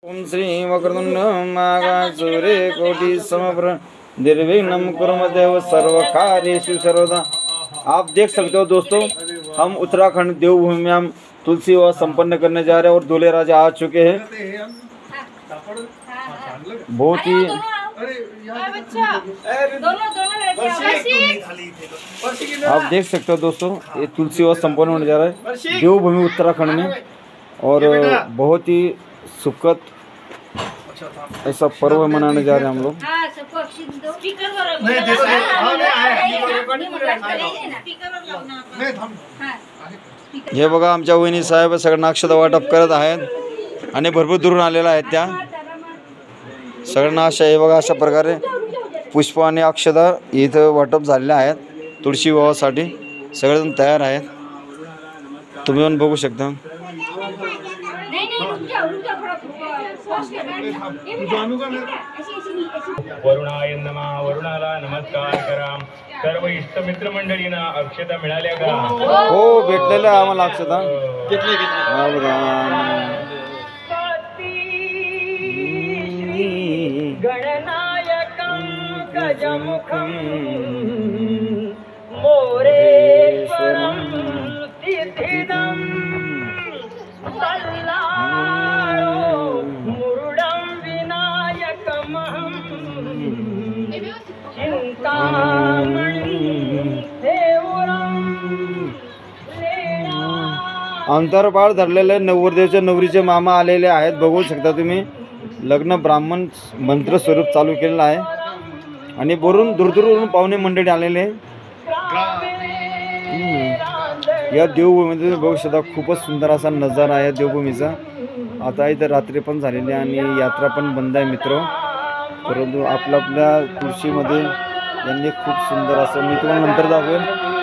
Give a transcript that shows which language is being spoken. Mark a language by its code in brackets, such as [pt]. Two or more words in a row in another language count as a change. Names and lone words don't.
[sa] ओम श्री वक्रतुंड महाकाय कोटि समप्रभ निर्विघ्नं कुरु देव सर्व कार्येषु सर्वदा। [hi] आप देख सकते हो दोस्तों, हम उत्तराखंड देवभूमि में हम तुलसी विवाह संपन्न करने जा रहे हैं और दूल्हे राजा आ चुके हैं। बहुत ही आप देख सकते हो दोस्तों, ये तुलसी विवाह संपन्न होने जा रहा है देवभूमि उत्तराखंड में, और बहुत ही सुखद ऐसा पर्व मनाने जा रहे हैं हम लोग। [mr] हे बघा, आमच्या वहिनी साहेब सगळ्यांना अक्षता वाटप करत आहेत आणि भरपूर दूरून आलेल्या आहेत त्या सगळ्यांना। अशा हे बघा, अशा प्रकारे पुष्प आणि अक्षता इथं वाटप झालेल्या आहेत तुळशी विवाहासाठी। सगळेजण तयार आहेत, तुम्ही पण बघू शकता। [sa] वरुणाय नमः, [mr] वरुणाला नमस्कार करा। सर्व इष्ट मित्र मंडळींना अक्षता मिळाल्या का? हो, भेटलेल्या आम्हाला अक्षता। [sa] गणनायकं गजमुखं मोरेश्वरं सिद्धिदं मुरुडं विनायकमहं चिंतामणि [mr] अंतरपाळ धरलेले नवरदेवचे नवरीचे मामा आलेले आहेत, बघू शकता तुम्ही। लग्न ब्राह्मण मंत्र स्वरूप चालू केलेलं आहे आणि वरून दूरदूरवरून पाहुणे मंडळी आलेले। या देवभूमीमध्ये बघू शकता, खूपच सुंदर असा नजारा आहे देवभूमीचा। आता इथं रात्री पण झालेली आहे आणि यात्रा पण बंद आहे मित्र, परंतु आपल्या तुळशीमध्ये यांनी खूप सुंदर असं, मी तुम्हाला नंतर दाखवेल।